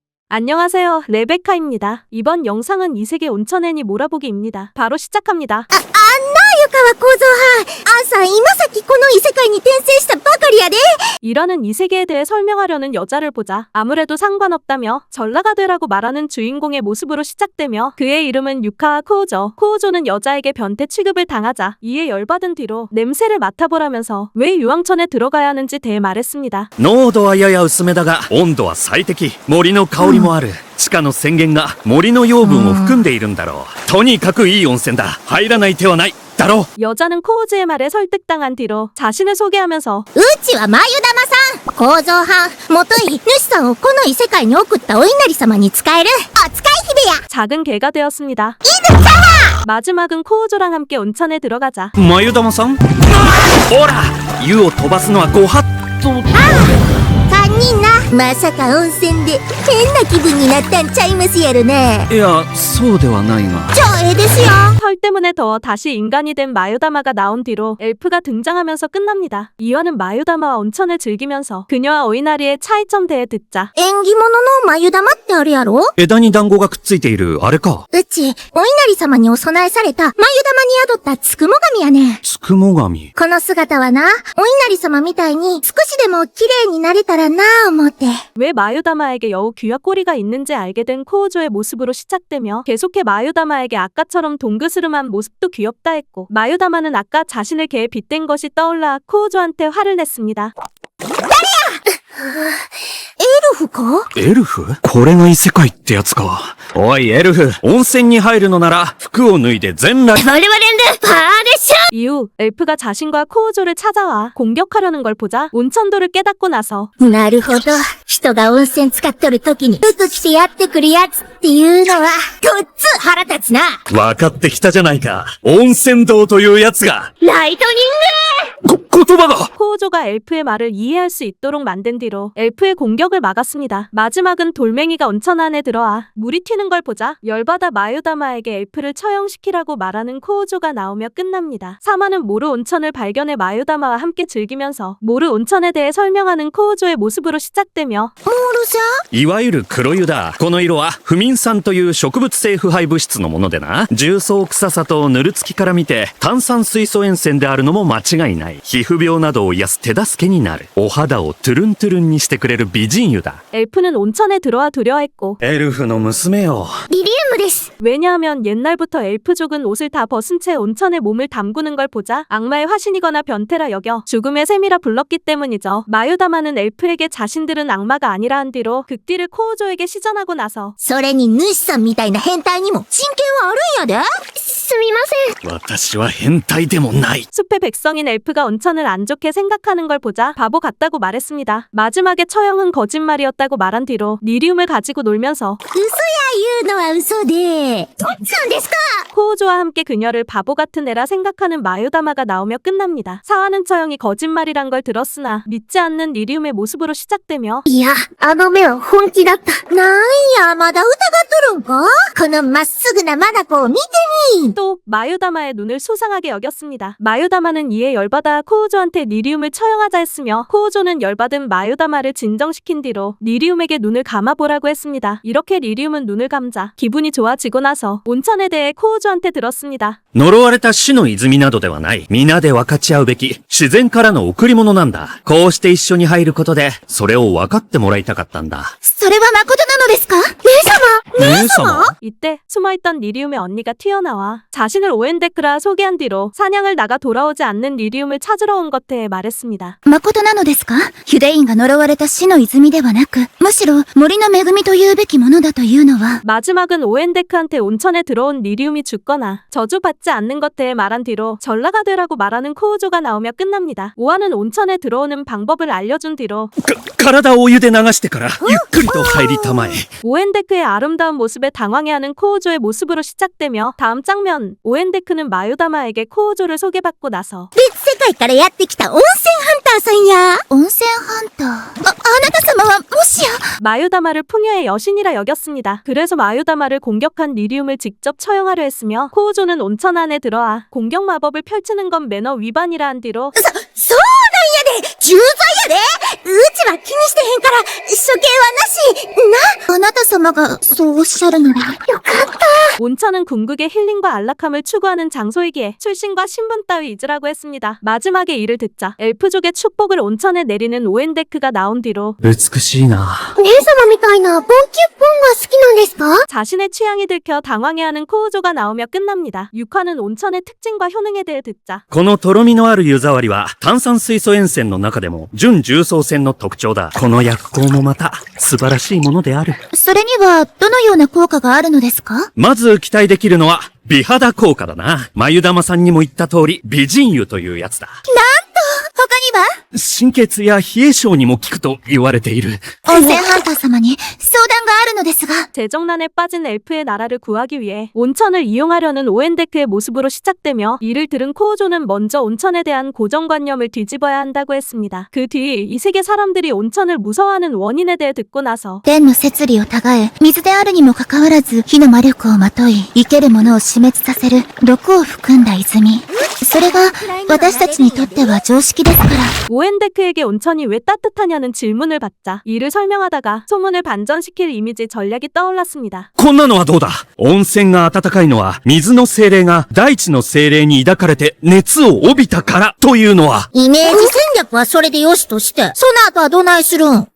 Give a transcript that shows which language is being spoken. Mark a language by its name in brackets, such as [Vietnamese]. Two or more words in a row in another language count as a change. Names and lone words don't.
[Korean] 안녕하세요, 레베카입니다. 이번 영상은 이세계 온천 애니 몰아보기입니다. 바로 시작합니다. [Japanese] 湯川構造派アンさん今さっきこの異世界に転生したばかりやで [Korean] 이라는 이세계에 대해 설명하려는 여자를 보자 아무래도 상관없다며 전라가 되라고 말하는 주인공의 모습으로 시작되며 그의 이름은 유카와 코우조. 코우조는 여자에게 변태 취급을 당하자 이에 열받은 뒤로 냄새를 맡아보라면서 왜 유황천에 들어가야 하는지 대해 말했습니다. [Japanese] 濃度はやや薄めだが温度は最適。森の香りもある。地下の泉源が森の養分を含んでいるんだろう。とにかくいい温泉だ。入らない手はない。だろう。 [Korean] 여자는 코우조의 말에 설득당한 뒤로 자신을 소개하면서 [Japanese] うちは眉玉さん構造派もとい主さんをこの異世界に送ったお稲荷様に仕えるお使い姫や [Korean] 작은 개가 되었습니다. 마지막은 코우조랑 함께 온천에 들어가자 [Japanese] 眉玉さんほら湯を飛ばすのはご法度。堪忍なまさか温泉で変な気分になったんちゃいますやろねいやそうではないが。じゃあええですよ [Korean] 털 때문에 더워 다시 인간이 된 마유다마가 나온 뒤로 엘프가 등장하면서 끝납니다. 이화는 마유다마와 온천을 즐기면서 그녀와 오이나리의 차이점 대해 듣자 [Japanese] 縁起物の眉玉ってあるやろ枝に団子がくっついているあれか。うちお稲荷様にお供えされた眉玉に宿ったつくも神やねつくも神。この姿はな、お稲荷様みたいに少しでも綺麗になれたらなぁ思って。 [Korean] 왜 마유다마에게 여우 귀와 꼬리가 있는지 알게 된 코우조의 모습으로 시작되며 계속해 마유다마에게 아까처럼 동그스름한 모습도 귀엽다 했고 마유다마는 아까 자신을 개에 빗댄 것이 떠올라 코우조한테 화를 냈습니다. [Japanese] エルフかエルフこれが異世界ってやつか。おいエルフ、温泉に入るのなら服を脱いで全裸。我々でパーでしょ [Korean] 이후 엘프가 자신과 코우조를 찾아와 공격하려는 걸 보자 온천도를 깨닫고 나서 [Japanese] なるほど。人が温泉使っとる時に服着てやってくるやつっていうのは、ごっつ腹立つな。わかってきたじゃないか。温泉道というやつが。ライトニ言葉が [Korean] 코우조가 엘프의 말을 이해할 수 있도록 만든 뒤로 엘프의 공격을 막았습니다. 마지막은 돌멩이가 온천 안에 들어와 물이 튀는 걸 보자 열받아 마유다마에게 엘프를 처형시키라고 말하는 코우조가 나오며 끝납니다. 사마는 모르 온천을 발견해 마유다마와 함께 즐기면서 모르 온천에 대해 설명하는 코우조의 모습으로 시작되며 ングモールさ [Japanese] いわゆる黒湯だ。この色は不眠酸という植物性腐敗物質のものでな。重曹臭さとぬるつきから見て炭酸水素塩泉であるのも間違いない。皮膚病などを癒す手助けになる。お肌をトゥルントゥルンにしてくれる美人湯だ。 [Korean] 엘프는 온천에 들어와 두려워했고 [Japanese] エルフの娘よ。リリウムです。 [Korean] 왜냐하면 옛날부터 엘프족은 옷을 다 벗은 채 온천에 몸을 담그는 걸 보자 악마의 화신이거나 변태라 여겨 죽음의 셈이라 불렀기 때문이죠. 마유다마는 엘프에게 자신들은 악마가 아니라 한 뒤로 극딜을 코우조에게 시전하고 나서 [Japanese] それに主さんみたいな変態にも人権はあるんやですみません。私は変態でもない。 [Korean] 숲의 백성인 엘프가 온천을 안 좋게 생각하는 걸 보자 바보 같다고 말했습니다. 마지막에 처형은 거짓말이었다고 말한 뒤로 니리움을 가지고 놀면서 [Japanese] 嘘や言うのは嘘で。どっちなんですか [Korean] 코우조와 함께 그녀를 바보 같은 애라 생각하는 마유다마가 나오며 끝납니다. 사화는 처형이 거짓말이란 걸 들었으나 믿지 않는 니리움의 모습으로 시작되며 [Japanese] いや、あの目は本気だった。なんや、まだ疑っとるんかこのまっすぐな眼を見てみ [Korean] 또 마유다마의 눈을 수상하게 여겼습니다. 마유다마는 이에 열받아 코우조한테 니리움을 처형하자 했으며 코우조는 열받은 마유다마를 진정시킨 뒤로 니리움에게 눈을 감아보라고 했습니다. 이렇게 니리움은 눈을 감자 기분이 좋아지고 나서 온천에 대해 코우조한테 들었습니다. [Japanese] 呪われた死の泉などではない。皆で分かち合うべき自然からの贈り物なんだ。こうして一緒に入ることでそれを分かってもらいたかったんだ。それは誠なのですか姉様 [Korean] 이때 숨어있던 니리움의 언니가 튀어나와 자신을 오엔데크라 소개한 뒤로 사냥을 나가 돌아오지 않는 니리움을 찾으러 온 것 대해 말했습니다. [Japanese] 誠なのですかユダインが呪われた死の泉ではなく、むしろ森の恵みというべきものだというのは。 [Korean] 마지막은 오엔데크한테 온천에 들어온 니리움이 죽거나 저주받지 않는 것 대해 말한 뒤로 전라가 되라고 말하는 코우조가 나오며 끝납니다. 오하는 온천에 들어오는 방법을 알려준 뒤로 [Japanese] 体をお湯で流してからゆっくりと入りたまえ。 [Korean] 오엔데크의 아름다운 모습에 당황해하는 코우조의 모습으로 시작되며 다음 장면 오엔데크는 마유다마에게 코우조를 소개받고 나서 [Japanese] 別世界からやってきた温泉ハンターさんや。温泉ハンター。あなた様はもしや。 [Korean] 마유다마를 풍요의 여신이라 여겼습니다. 그래서 마유다마를 공격한 니리움을 직접 처형하려 했으며 코우조는 온천 안에 들어와 공격 마법을 펼치는 건 매너 위반이라 한 뒤로 [Japanese] そうなんやで重罪やでうちは気にしてへんから処刑はなしな。あなた様様がそうおっしゃるなら。よかった。 [Korean] 온천은 궁극의 힐링과 안락함을 추구하는 장소이기에 출신과 신분 따위 잊으라고 했습니다. 마지막에 이를 듣자 엘프족의 축복을 온천에 내리는 오엔데크가 나온 뒤로 [Japanese] 美しいな。姉様みたいなポンキュッポンが好きなんですか？ [Korean] 자신의 취향이 들켜 당황해하는 코우조가 나오며 끝납니다. 6화는 온천의 특징과 효능에 대해 듣자 [Japanese] このとろみのある湯触りは炭酸水素塩泉の中でも準重曹泉の特徴だ。この薬効もまた素晴らしいものである。それにはどのような効果があるのですか？まず期待できるのは美肌効果だな。眉玉さんにも言った通り美人湯というやつだ。他には？心血や冷え性にも効くと言われている。温泉ハンター様に相談があるのですが。 [Korean] 재정난에 빠진 엘프의 나라를 구하기 위해 온천을 이용하려는 오엔데크의 모습으로 시작되며 이를 들은 코우조는 먼저 온천에 대한 고정관념을 뒤집어야 한다고 했습니다. 그 뒤 이 세계 사람들이 온천을 무서워하는 원인에 대해 듣고 나서 [Japanese] 天の摂理をたがえ、水であるにもかかわらず火の魔力をまとい、生けるものを死滅させる毒を含んだ泉。それが私たちにとっては常識ですから。 [Korean] 오엔데크에게 온천이 왜 따뜻하냐는 질문을 받자 이를 설명하다가 소문을 반전시킬 이미지 전략이 떠올랐습니다. [Japanese] こんなのはどうだ。温泉が温かいのは水の精霊が大地の精霊に抱かれて熱を帯びたからというのは。イメージ戦略はそれでよしとして、その後はどないするん？